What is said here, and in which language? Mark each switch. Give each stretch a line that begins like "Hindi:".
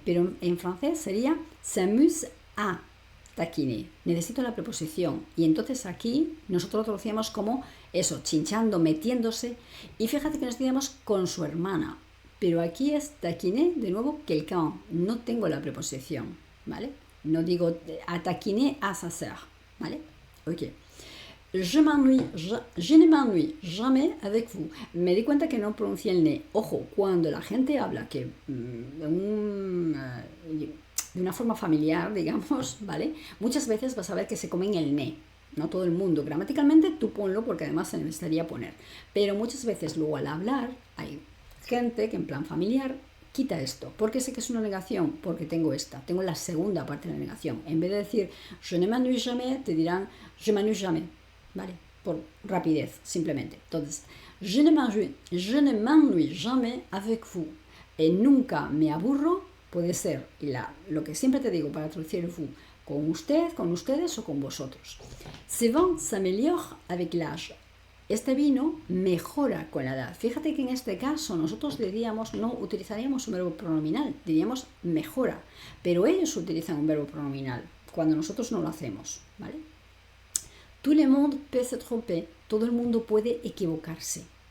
Spanish: Pero en francés sería
French: s'amuse à taquiner.
Spanish: Necesito la preposición. Y entonces aquí nosotros lo traducíamos como eso, chinchando, metiéndose. Y fíjate que nos decíamos con su hermana. Pero aquí es taquiner, de nuevo, quelqu'un. No tengo la preposición, ¿vale? No digo
French: à taquiner à sa sœur,
Spanish: ¿vale? Ok.
French: Je ne m'ennuie jamais avec vous.
Spanish: Me di cuenta que no pronuncié el ne. Ojo, cuando la gente habla que de una forma familiar, digamos, ¿vale? Muchas veces vas a ver que se comen el ne. No todo el mundo. Gramaticalmente tú ponlo porque además se necesitaría poner. Pero muchas veces luego al hablar hay gente que en plan familiar quita esto. ¿Por qué sé que es una negación? Porque tengo esta, tengo la segunda parte de la negación. En vez de decir
French: je ne m'ennuie jamais,
Spanish: te dirán
French: je m'ennuie jamais,
Spanish: ¿vale? Por rapidez, simplemente. Entonces,
French: je ne m'ennuie jamais avec vous.
Spanish: Nunca me aburro, puede ser lo que siempre te digo para traducir el vous, con usted, con ustedes o con vosotros.
French: Ce vin s'améliore avec l'âge.
Spanish: Este vino mejora con la edad. Fíjate que en este caso nosotros diríamos, no utilizaríamos un verbo pronominal, diríamos mejora, pero ellos utilizan un verbo pronominal cuando nosotros no lo hacemos, ¿vale?
French: Tout le monde peut se tromper,
Spanish: todo el mundo puede equivocarse.